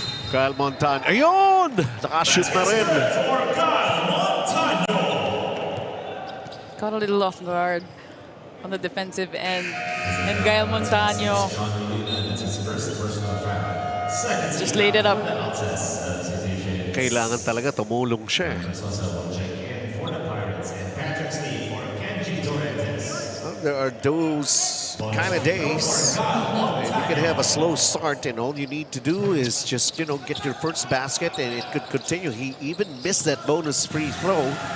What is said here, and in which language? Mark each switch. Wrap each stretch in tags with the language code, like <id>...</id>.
<tl>Kyle Montano. Ayun! Nakashoot na rin.</tl> <en>Got a little off guard on the defensive end. And Gael Montano just laid it up.</en> <tl>Kailangan talaga tumulong siya.</tl> <en>There are those kind of days. You can have a slow start and all you need to do is just, you know, get your first basket and it could continue. He even missed that bonus free throw.</en>